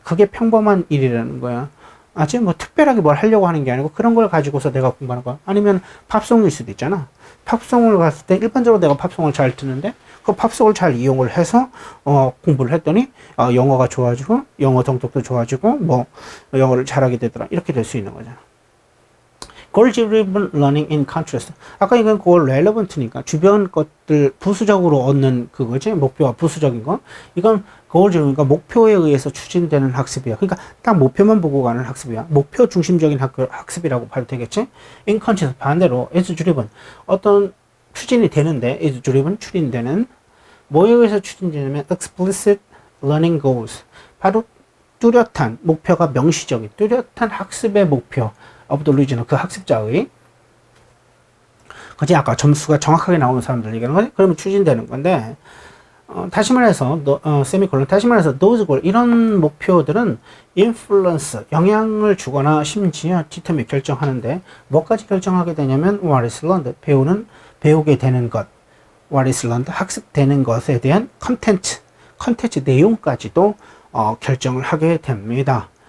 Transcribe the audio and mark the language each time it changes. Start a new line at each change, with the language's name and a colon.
Korean: 그게 평범한 일이라는 거야. 아직 뭐 특별하게 뭘 하려고 하는 게 아니고 그런 걸 가지고서 내가 공부하는 거야. 아니면 팝송일 수도 있잖아. 팝송을 갔을 때 일반적으로 내가 팝송을 잘 듣는데 그 팝송을 잘 이용을 해서 공부를 했더니 영어가 좋아지고 영어 정독도 좋아지고 뭐 영어를 잘하게 되더라. 이렇게 될 수 있는 거잖아.
English: goal-driven learning in contrast.
Korean: 아까 이건
English: goal relevant
Korean: 니까 주변 것들 부수적으로 얻는 그거지. 목표와 부수적인 거. 이건 goal-driven, 그러니까 목표에 의해서 추진되는 학습이야. 그러니까 딱 목표만 보고 가는 학습이야. 목표 중심적인 학습이라고 봐도 되겠지.
English: in contrast
Korean: 반대로
English: is driven
Korean: 어떤 추진이 되는데
English: is driven
Korean: 추진되는 뭐에 의해서 추진되냐면
English: explicit learning goals.
Korean: 바로 뚜렷한 목표가 명시적인 뚜렷한 학습의 목표.
English: of the region,
Korean: 그 학습자의 그지 아까 점수가 정확하게 나오는 사람들 얘기하는 거지. 그러면 추진되는 건데 다시 말해서 다시 말해서
English: those goal
Korean: 이런 목표들은 influence 영향을 주거나 심지어 determine 결정하는데 뭐까지 결정하게 되냐면
English: what is learned
Korean: 배우게 되는 것 what is learned 학습되는 것에 대한 컨텐츠 내용까지도 결정을 하게 됩니다.